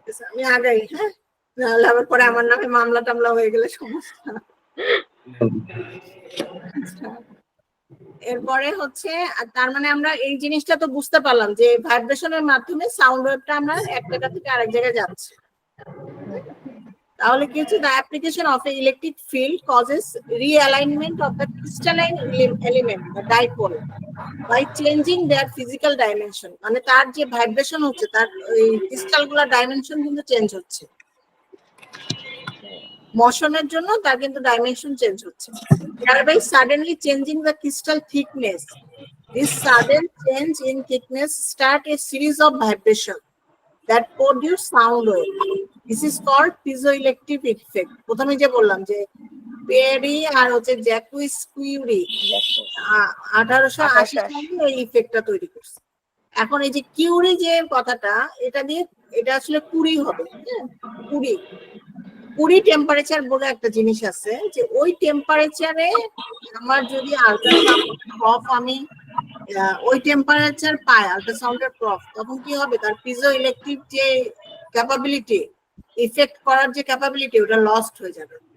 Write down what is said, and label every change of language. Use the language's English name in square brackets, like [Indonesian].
[Bangla] আমি আগাই, হ্যাঁ, নাহলে আবার পরে আমার নামে মামলা টামলা হয়ে গেলে সমস্যা। এরপরে হচ্ছে, তার মানে আমরা এই জিনিসটা তো বুঝতে পারলাম যে ভাইব্রেশনের মাধ্যমে সাউন্ড ওয়েভটা আমরা এক জায়গা থেকে আরেক জায়গায় যাচ্ছে। তাহলে কি হচ্ছে, [English] the application of a electric field causes realignment of the crystalline element the dipole by changing their physical dimension, [Bangla] মানে তার যে ভাইব্রেশন হচ্ছে তার এই ক্রিস্টালগুলোর ডাইমেনশন কিন্তু চেঞ্জ হচ্ছে, [English] মোশনের জন্য তার কিন্তু ডাইমেনশন চেঞ্জ হচ্ছে, thereby suddenly changing the crystal thickness. This sudden change in thickness start a series of vibration that produce sound wave. This is called piezoelectric effect. [Bangla] প্রথমে যে বললাম যে পেরি আর হচ্ছে জ্যাকুইস কিউরি 1880 সালে এই ইফেক্টটা তৈরি করছে। এখন এই যে কিউরি যে কথাটা, এটা দিয়ে এটা আসলে কুড়ি হবে, হ্যাঁ, কুড়ি টেম্পারেচার বলে একটা জিনিস আছে, যে ওই টেম্পারেচারে আমার যদি আল্ট্রাসাউন্ড প্রফ আমি ওই টেম্পারেচার পাই আল্ট্রাসাউন্ডের প্রফ, তখন কি হবে, তার পিজো ইলেকট্রিক যে ক্যাপাবিলিটি, ইফেক্ট করার যে ক্যাপাবিলিটি, ওটা লস্ট হয়ে যাবে।